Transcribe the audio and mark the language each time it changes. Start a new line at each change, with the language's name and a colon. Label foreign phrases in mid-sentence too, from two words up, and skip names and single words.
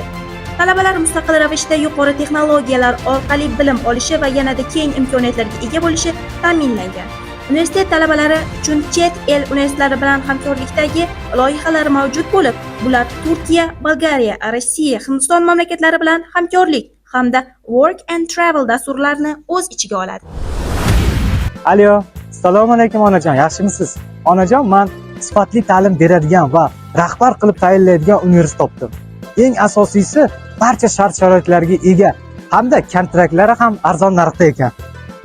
Uzbek: Talabalar mustaqil ravishda yuqori texnologiyalar orqali bilim olishi va yanada keng imkoniyatlarga ega bo'lishi ta'minlangan. Universitet talabalari uchun chet el universitetlari bilan hamkorlikdagi loyihalar mavjud bo'lib, bular Turkiya, Bolgariya, Rossiya, Hindiston mamlakatlari bilan hamkorlik hamda
English: work and travel
Uzbek: dasturlarini o'z ichiga oladi. Alo, assalomu alaykum onajon, yaxshimisiz? Onajon, men sifatli ta'lim beradigan va rahbar qilib tayinlaydigan universitet topdim. Eng asosiysi, barcha shart-sharoitlarga ega hamda kontraktlari ham arzon narxda ekan.